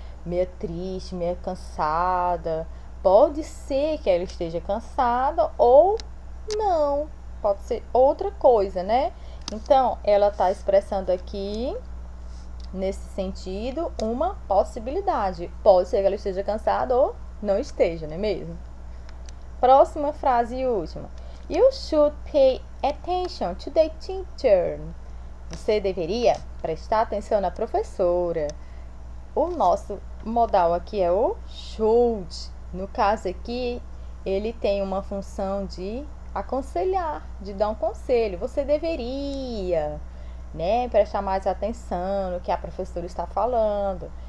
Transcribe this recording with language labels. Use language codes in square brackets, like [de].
[pt] Meia triste, meia cansada. Pode ser que ela esteja cansada ou não. Pode ser outra coisa, né? Então, ela está expressando aqui, nesse sentido, uma possibilidade. Pode ser que ela esteja cansada ou não esteja, não é mesmo? Próxima frase e última. [en] You should pay attention to the teacher. [pt] Você deveria prestar atenção na professora. O nosso modal aqui é o should. No caso aqui, ele tem uma função de aconselhar, de dar um conselho. Você deveria, né, prestar mais atenção no que a professora está falando.